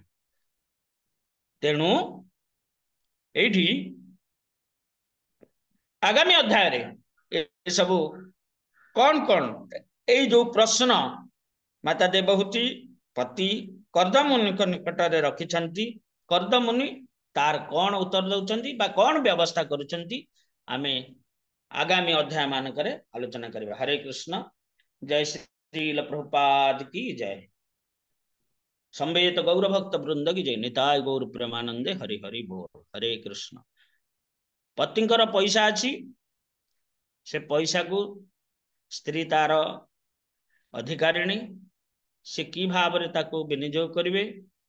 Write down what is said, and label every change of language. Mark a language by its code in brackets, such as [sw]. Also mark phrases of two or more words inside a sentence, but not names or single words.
[or] ତେଣୁ ଏଠି ଆଗାମୀ ଅଧ୍ୟାୟ ରେ ସବୁ କେଉଁ କେଉଁ ଏ ଯୋ ପ୍ରଶ୍ନ ମାତା ଦେବହୂତି ପତି କର୍ଦମୁନି ନିକଟ ରେ ରଖିଛନ୍ତି, କର୍ଦମୁନି ତାର କେଉଁ ଉତ୍ତର ଦେଉଛନ୍ତି ବା କେଉଁ ବ୍ୟବସ୍ଥା କରୁଛନ୍ତି, ଆମେ ଆଗାମୀ ଅଧ୍ୟାୟ ମାନଙ୍କରେ ଆଲୋଚନା କରିବା। [hi] हरे कृष्ण। जय श्रील प्रभुपाद की जय। संवेत गौर भक्त वृंद की जय। [bn] নিতাই গৌর প্রেমানন্দে। হরি হরি বোল। হরে কৃষ্ণ। [or] ପତିଙ୍କର ପଇସା ଅଛି, ସେ ପଇସା କୁ ସ୍ତ୍ରୀ ତାର ଅଧିକାରିଣୀ, ସେ କି ଭାବ ରେ ତାକୁ ବିନିଯୋଗ କରିବେ